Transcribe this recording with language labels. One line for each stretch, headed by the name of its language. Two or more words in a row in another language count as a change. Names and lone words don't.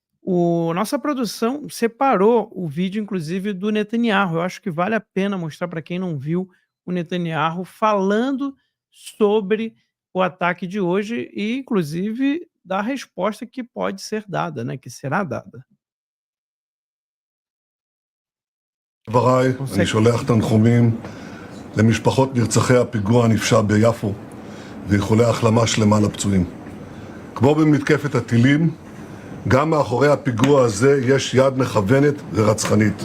Portuguese: Nossa produção separou o vídeo, inclusive, do Netanyahu. Eu acho que vale a pena mostrar para quem não viu o Netanyahu falando sobre o ataque de hoje e, inclusive, da resposta que pode ser dada, né, que será dada.
Hebrew: דבריי, אני שולח תנחומים למשפחות נרצחי הפיגוע הנפשע ביפו ואיחולי החלמה שלמה לפצועים. כמו במתקפת הטילים, גם מאחורי הפיגוע הזה יש יד מכוונת ורצחנית.